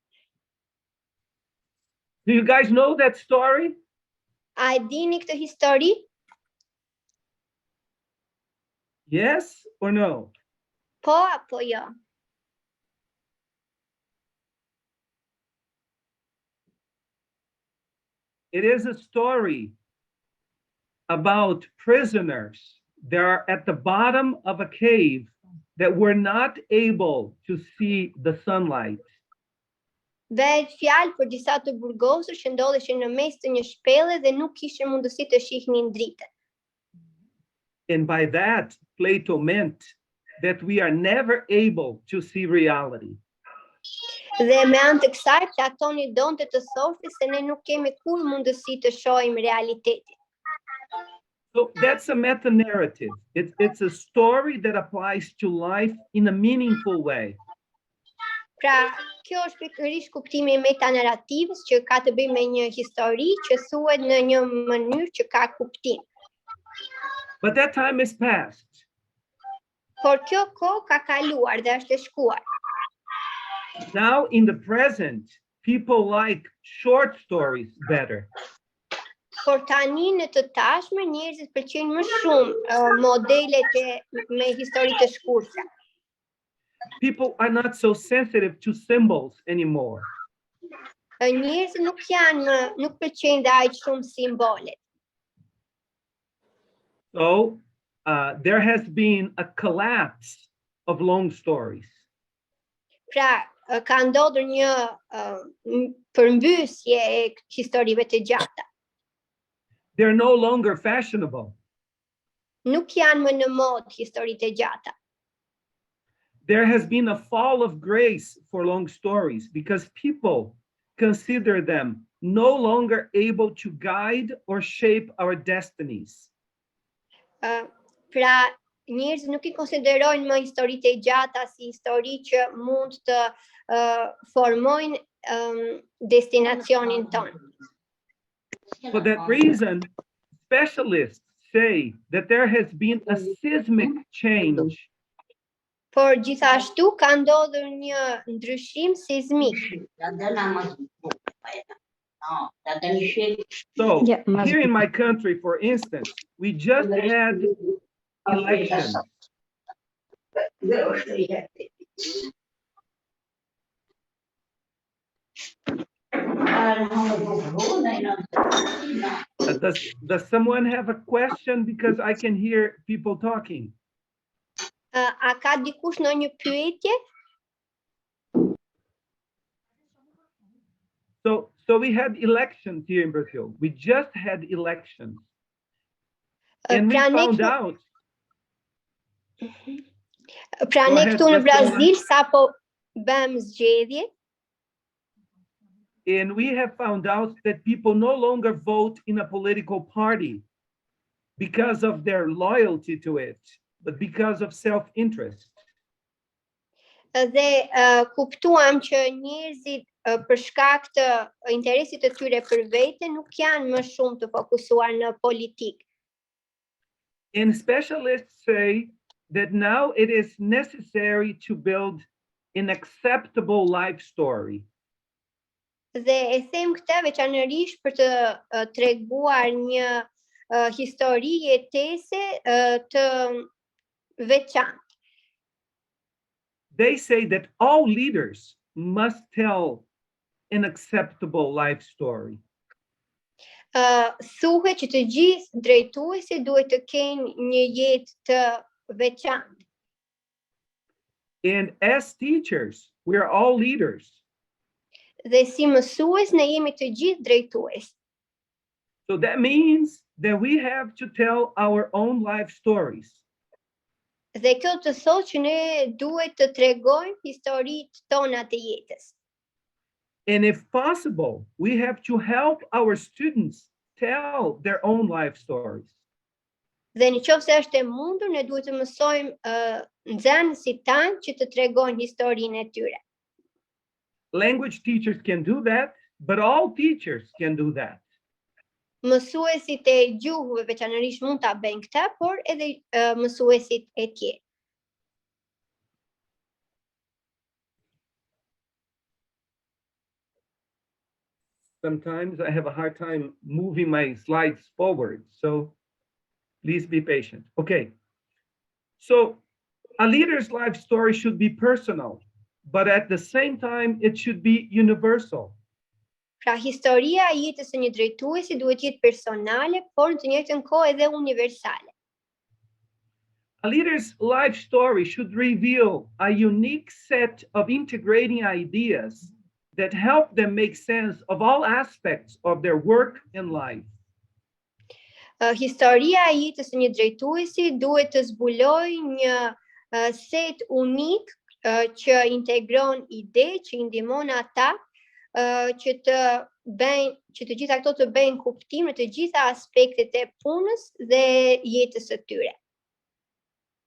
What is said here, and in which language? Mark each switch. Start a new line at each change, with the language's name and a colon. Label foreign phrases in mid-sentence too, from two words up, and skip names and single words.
English: Do you guys know that story?
Albanian: A e dini këtë histori?
English: Yes or no?
Albanian: Po apo jo?
English: It is a story about prisoners that are at the bottom of a cave that were not able to see the sunlight.
Albanian: Dhe fjalë për disa të burgosur që ndodheshin në mes të një shpellë dhe nuk kishin mundësi të shihnin dritën.
English: And by that, Plato meant that we are never able to see reality.
Albanian: Dhe me anë të kësaj, Platoni donte të thoshte se ne nuk kemi kur mundësi të shohim realitetin.
English: So that's a meta-narrative. It's a story that applies to life in a meaningful way.
Albanian: Pra, kjo është pikërisht kuptimi i metanarativës që ka të bëjë me një histori që thuhet në një mënyrë që ka kuptim.
English: But that time is past.
Albanian: Por kjo kohë ka kaluar dhe është e shkuar.
English: Now in the present, people like short stories better.
Albanian: Por tani në të tashme njerëzit pëlqejnë më shumë modelet me histori të shkurtra.
English: People are not so sensitive to symbols anymore.
Albanian: Njerëzit nuk pëlqejnë dhe aq shumë simbolet.
English: So there has been a collapse of long stories.
Albanian: Pra, ka ndodhur një përmbysje e historive të gjata.
English: They're no longer fashionable.
Albanian: Nuk janë më në modë historitë e gjata.
English: There has been a fall of grace for long stories because people consider them no longer able to guide or shape our destinies.
Albanian: Pra, njerëzit nuk I konsiderojnë më historitë e gjata si histori që mund të formojnë destinacionin tonë.
English: For that reason, specialists say that there has been a seismic change.
Albanian: Por gjithashtu ka ndodhur një ndryshim seizmik.
English: So, here in my country, for instance, we just had elections. Does someone have a question? Because I can hear people talking.
Albanian: A ka dikush ndonjë pyetje?
English: So we had elections here in Brazil. We just had elections. And we found out.
Albanian: Pra ne këtu në Brazil sapo bëm zgjedhje.
English: And we have found out that people no longer vote in a political party because of their loyalty to it, but because of self-interest.
Albanian: Dhe kuptuam që njerëzit për shkak të interesit të tyre për vete nuk janë më shumë të fokusuar në politikë.
English: And specialists say that now it is necessary to build an acceptable life story.
Albanian: Dhe e them këtë veçanërisht për të treguar një histori jetese të veçantë.
English: They say that all leaders must tell an acceptable life story.
Albanian: Thuhet që të gjithë drejtuesit duhet të kenë një jetë të veçantë.
English: And as teachers, we are all leaders.
Albanian: Dhe si mësues ne jemi të gjithë drejtues.
English: So that means that we have to tell our own life stories.
Albanian: Dhe kjo të thotë që ne duhet të tregojmë historitë tona të jetës.
English: And if possible, we have to help our students tell their own life stories.
Albanian: Dhe nëse është e mundur, ne duhet të mësojmë nxënësit tanë që të tregojnë historinë e tyre.
English: Language teachers can do that, but all teachers can do that.
Albanian: Mësuesit e gjuhëve veçanërisht mund ta bëjnë këtë, por edhe mësuesit e tjerë.
English: Sometimes I have a hard time moving my slides forward, so please be patient. Okay. So a leader's life story should be personal, but at the same time, it should be universal.
Albanian: Pra historia e jetës së një drejtuesi duhet të jetë personale, por në të njëjtën kohë edhe universale.
English: A leader's life story should reveal a unique set of integrating ideas that help them make sense of all aspects of their work and life.
Albanian: Historia e jetës së një drejtuesi duhet të zbulojë një set unik që integron ide, që I ndihmon ata që të gjitha ato të bëjnë kuptim në të gjitha aspektet e punës dhe jetës së tyre.